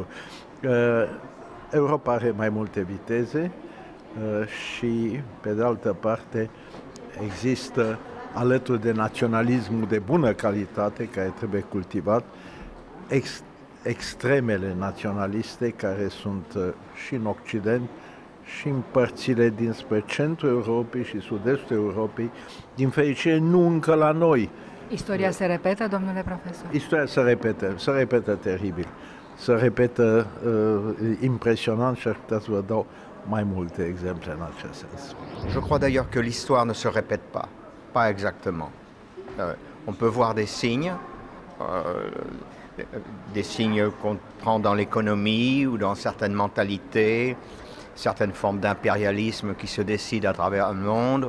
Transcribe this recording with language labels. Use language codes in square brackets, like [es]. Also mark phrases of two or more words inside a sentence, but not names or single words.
[ro] Europa are mai multe viteze și, pe de altă parte, există, alături de naționalismul de bună calitate, care trebuie cultivat, extremele naționaliste care sunt și în Occident și în părțile dinspre centrul Europei și sud-estul Europei, din fericire nu încă la noi. Istoria se repetă, domnule profesor? Istoria se repetă teribil, se repetă impresionant și aș putea să vă dau mai multe exemple în acest sens. [fr] Je crois d'ailleurs que l'histoire ne se répète pas exactement. On peut voir des signes qu'on prend dans l'économie ou dans certaines mentalités, certaines formes d'impérialisme qui se décident à travers le monde.